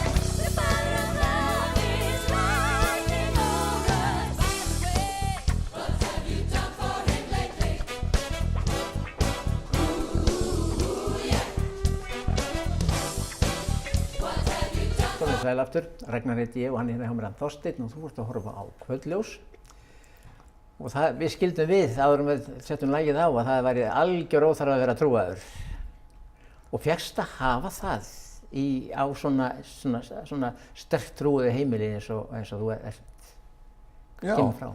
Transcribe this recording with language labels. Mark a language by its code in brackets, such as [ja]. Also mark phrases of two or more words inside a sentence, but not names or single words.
[en] The fire of love is lightning over us. By the way, what have you done for him lately? Ooh, yeah. What have you done? [is] Komið sæl aftur, Ragnar heiti ég og hann hjá mér hann Þorsteinn og þú ert að horfa á Kvöldljós. Og það, við skildum við áður en við settum lagið á að það væri algjör óþarfi að vera trúaður. Og fékkst að hafa það á svona sterkt trúuðu heimili eins og þú ert kemur frá.